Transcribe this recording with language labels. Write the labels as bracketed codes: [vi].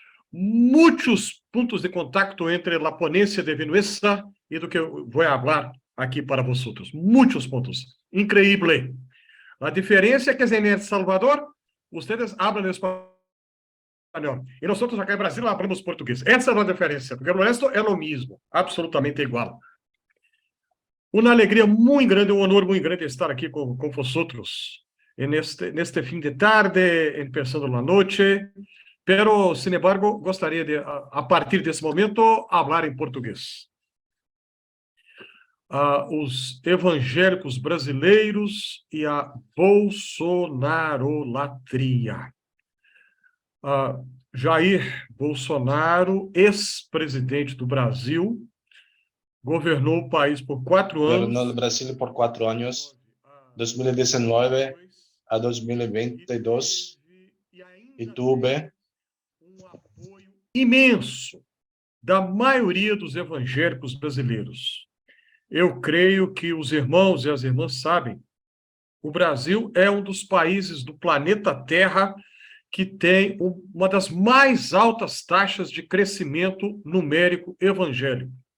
[es] Muchos puntos de contacto entre la ponencia de Vinuesa y lo que voy a hablar aquí para vosotros. Muchos puntos. Increíble. La diferencia es que en El Salvador, ustedes hablan español. [pt] E nós outros acá em Brasil falamos português. Essa é a diferença, porque o resto é o mesmo, absolutamente igual. Uma alegria muito grande, um honor muito grande estar aqui com vosotros neste fim de tarde, [es] empezando a noite, pero, sin embargo, [pt] gostaria de, a partir desse momento, falar em português. Os evangélicos brasileiros e a bolsonarolatria. Jair Bolsonaro, ex-presidente do Brasil, governou o país por 4 anos. [es] Gobernó el Brasil por 4 años, 2019 a 2022, e tuve [pt] um apoio imenso da maioria dos evangélicos brasileiros. Eu creio que os irmãos e as irmãs sabem, o Brasil é um dos países do planeta Terra que tem uma das mais altas taxas de crescimento numérico evangélico.